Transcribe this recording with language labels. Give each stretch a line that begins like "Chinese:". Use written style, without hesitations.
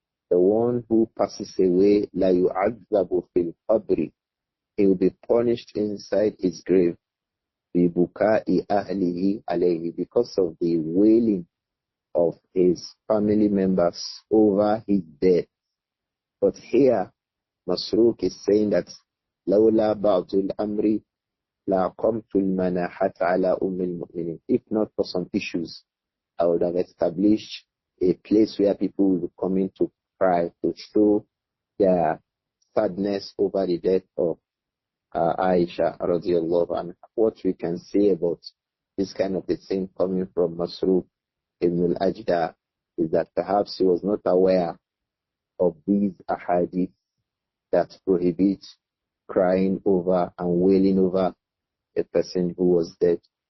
English: The one who passes away,
Arabic: la yu'adzabu fil qabri,
English: he will be punished inside his grave,
Arabic: bi buka'i ahlihi alayhi,
English: because of the wailing of his family members over his death. But here, Masruq is saying that
Arabic: لولا بعض الأمر لأقمت المناحة على أم المؤمنين.
English: If not for some issues, I would have established a place where people will come in to cry, to show their sadness over the death of Āishah radiallahu anha. What we can say about this kind of a thing coming from Masruq ibn al-Ajda is that perhaps he was not aware of these ahadith that prohibit crying over and wailing over a person who was dead.